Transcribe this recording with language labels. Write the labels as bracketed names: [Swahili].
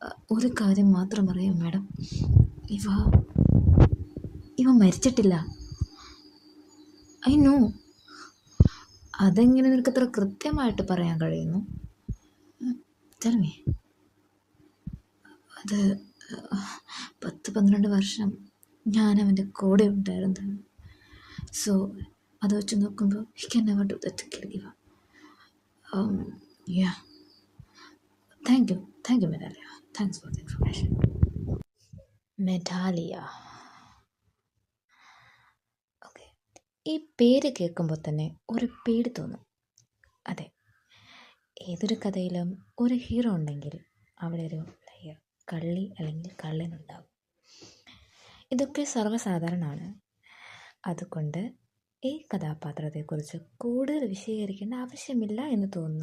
[Malayalam] ഒരു കാര്യം മാത്രം അറിയാം മാഡം, ഇവ മരിച്ചിട്ടില്ല. [English] I know. [Malayalam] അതെങ്ങനെ നിനക്ക് അത്ര കൃത്യമായിട്ട് പറയാൻ കഴിയുന്നു? [English] Tell me. [Malayalam] അത് 10-12 വർഷം ഞാൻ അവൻ്റെ കൂടെ ഉണ്ടായിരുന്നത്. [English] so [Malayalam] അത് വെച്ച് നോക്കുമ്പോൾ [English] he can never do that to kill Eva. Yeah. Thank you, Medalia. Thanks for the information. [Malayalam] മെഡാലിയ. Okay, ഈ പേര് കേൾക്കുമ്പോൾ തന്നെ ഒരു പേടി തോന്നും. അതെ, ഏതൊരു കഥയിലും ഒരു ഹീറോ ഉണ്ടെങ്കിൽ അവിടെ ഒരു കള്ളി അല്ലെങ്കിൽ കള്ളനുണ്ടാവും. ഇതൊക്കെ സർവ്വസാധാരണമാണ്. അതുകൊണ്ട് ഈ കഥാപാത്രത്തെക്കുറിച്ച് കൂടുതൽ വിശദീകരിക്കേണ്ട ആവശ്യമില്ല എന്ന് തോന്നുന്നു.